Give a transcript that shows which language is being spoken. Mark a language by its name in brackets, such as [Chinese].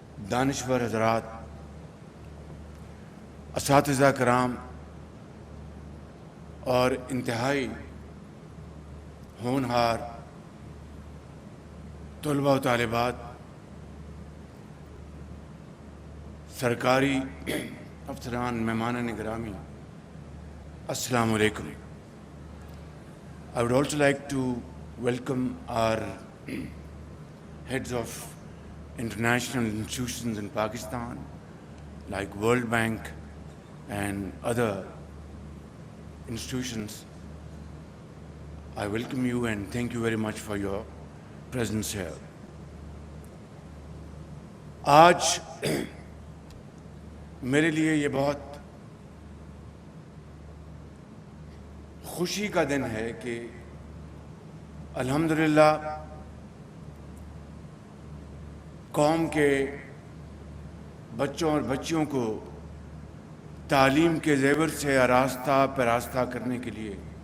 [Urdu] دانشور حضرات، اساتذہ کرام اور انتہائی ہونہار طلباء و طالبات، سرکاری افسران، مہمانان گرامی، السلام علیکم. [English] I would also like to welcome our heads of international institutions in Pakistan, like World Bank and other institutions. I welcome you and thank you very much for your presence here. [Urdu] آج میرے لیے یہ بہت خوشی کا دن ہے کہ الحمدللہ قوم کے بچوں اور بچیوں کو تعلیم کے زیور سے آراستہ پیراستہ کرنے کے لیے